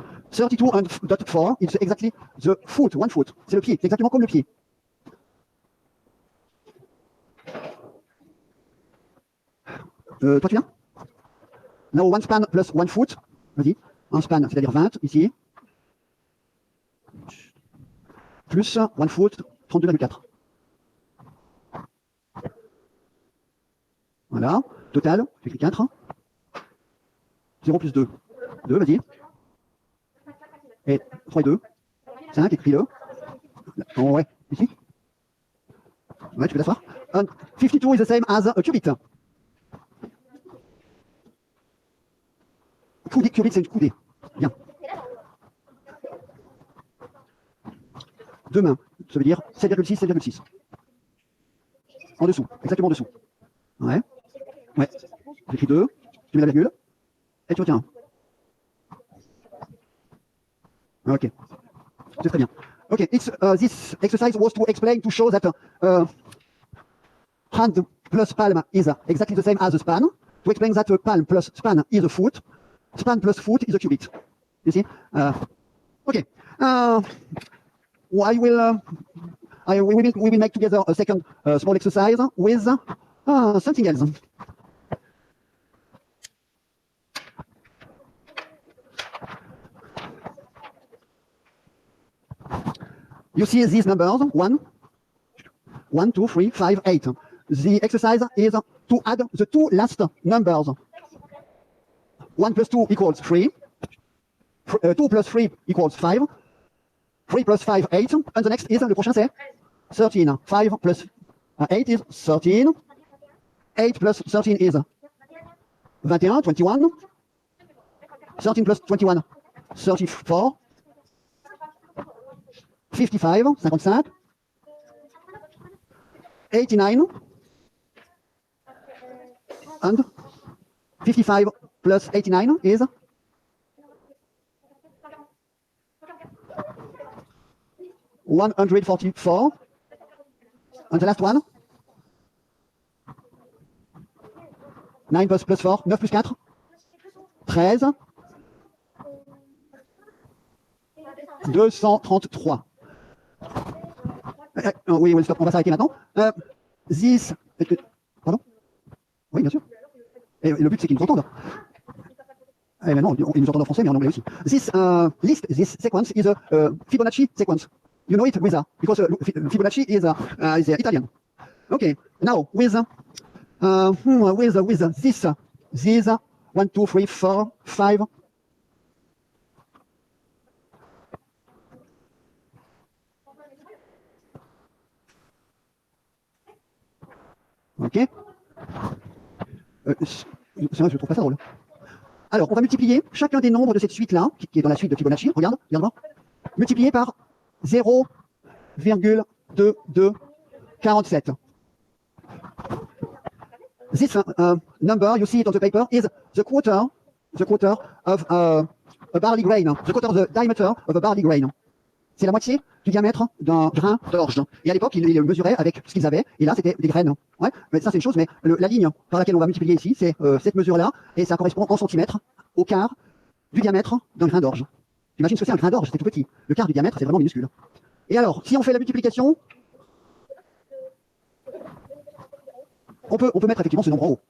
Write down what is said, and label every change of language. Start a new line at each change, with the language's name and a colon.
English: 32.4, it's exactly the foot, one foot.
French: C'est le pied, c'est exactement comme le pied. Toi, tu viens?
English: Now, one span plus one foot.
French: Vas-y. Un span, c'est-à-dire 20, ici.
English: Plus one foot, 32,4.
French: Voilà. Total, tu écris 4. 0 plus 2. 2, vas-y. Et 3 et 2. 5, écris-le. Oh, ouais, ici. Ouais, tu peux t'asseoir.
English: 52 is the same as a cubit.
French: Cubit, c'est une coudée. Bien. Deux mains, ça veut dire 7,6, 7,6. En dessous, exactement en dessous. Ouais. Ouais. J'écris 2, tu mets la virgule, et tu retiens 1. Ok. C'est très bien.
English: Ok, this exercise was to explain, to show that hand plus palm is exactly the same as a span. To explain that palm plus span is a foot. Span plus foot is a cubit. You see? Okay. We will make together a second small exercise with something else. You see these numbers, 1, 2, 3, 5, 8. The exercise is to add the two last numbers. 1 plus 2 equals 3. 2 plus 3 equals 5. 3 plus 5, 8. And the next is,
French: le prochain c'est
English: 13. 5 plus 8 is 13. 8 plus 13 is 21, 21. 13 plus 21, 34. 55, 55. 89. And 55 plus 89 is 144. And the last one. 9 plus 4, 9 plus 4, 13. 233.
French: Oui, stop, on va s'arrêter maintenant. This... Pardon? Oui, bien sûr. Et le but, c'est qu'ils nous entendent. Eh ben non, ils nous entendent en français, mais en anglais aussi.
English: This list, this sequence is a Fibonacci sequence. You know it, Wisa, because Fibonacci is Italian. Okay, now with this 1, 2, 3, 4, 5. Ok.
French: C'est vrai, je trouve pas ça drôle. Alors, on va multiplier chacun des nombres de cette suite-là, qui est dans la suite de Fibonacci. Regarde, regarde-moi. Multiplié par 0,2247.
English: This number, you see it on the paper, is the quarter of a barley grain, the quarter of the diameter of a barley grain.
French: C'est la moitié du diamètre d'un grain d'orge. Et à l'époque, ils mesuraient avec ce qu'ils avaient, et là, c'était des graines. Ouais, mais ça, c'est une chose, mais la ligne par laquelle on va multiplier ici, c'est cette mesure-là, et ça correspond en centimètres au quart du diamètre d'un grain d'orge. T'imagines ce que c'est un grain d'orge, c'est tout petit. Le quart du diamètre, c'est vraiment minuscule. Et alors, si on fait la multiplication, on peut mettre effectivement ce nombre en haut.